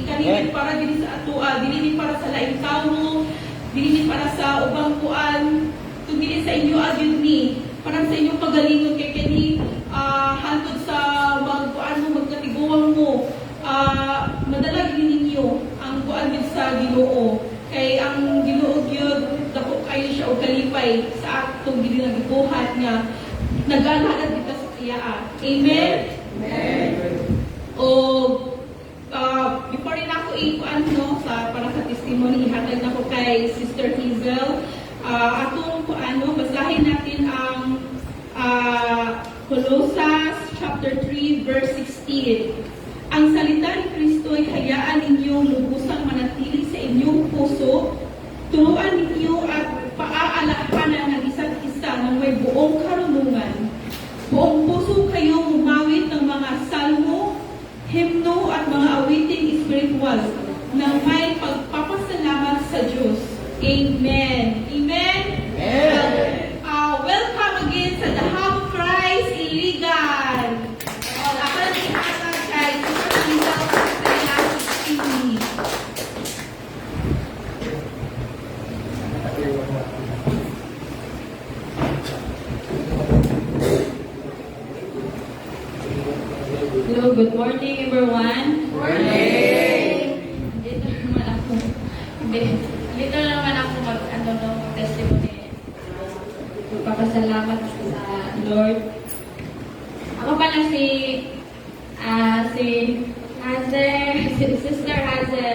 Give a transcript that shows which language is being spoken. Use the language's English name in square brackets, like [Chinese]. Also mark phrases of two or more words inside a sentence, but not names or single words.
[Cebuano] kanina para dili sa ato dili para sa laing tawo dili para sa ubang kuan kung dili sa inyo agyud ni parang sa inyong pagalingon kay kani hantod sa magkuan mo magkatiguan mo madalag ninyo ang kuan gid sa Ginoo kay ang Ginoo gyud dako kayo siya og kalipay sa atong ginagibuhat nga nag-alagad kita sa iya. Amen. O before rin ako ikuan no sa para sa testimony ihatag nako kay Sister Hazel atong kuano [Filipino] basahin natin [Cebuano] ang Colossus [English] chapter 3 verse 16. [Filipino] Ang salita ni Kristo ay hayaan ninyong lubusang manatili sa inyong puso, turuan ninyo at paaalahanan ng isa't isa ng may buong karunungan. Buong puso kayo umawit ng mga salmo, himno at mga awiting spiritual na may pagpapasalamat sa Diyos. [English] Amen. Amen. Welcome again sa The Hub of Christ, Iligan. [Cebuano] Ako lang ihatag kay Sister Hazel sa ilang TV. [English] Hello, good morning everyone. [Filipino] Dito naman ako mag-testimony. Magpapasalamat sa Lord. Ako pala si Sister Hazel.